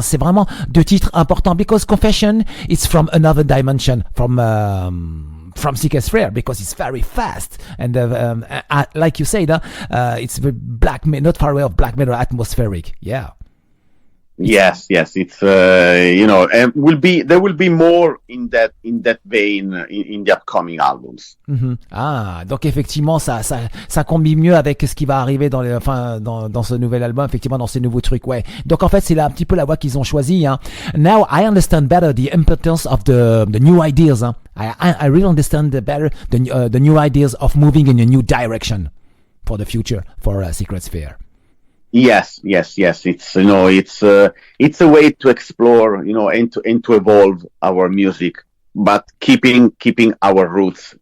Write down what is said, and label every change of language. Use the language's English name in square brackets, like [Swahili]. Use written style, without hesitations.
[French] C'est vraiment deux titres importants, [English] because Confession is from another dimension, from Secret Sphere, because it's very fast and like you said, it's black, not far away of black metal atmospheric. Yeah. Yes, it's and there will be more in that vein in the upcoming albums. [French] Ah, donc effectivement ça combine mieux avec ce qui va arriver dans ce nouvel album, effectivement dans ces nouveaux trucs. Ouais. Donc en fait c'est là un petit peu la voie qu'ils ont choisie. [English] Now I understand better the importance of the new ideas. I really understand better the new ideas of moving in a new direction for the future for Secret Sphere. Yes. It's it's a way to explore, and to evolve our music, but keeping our roots,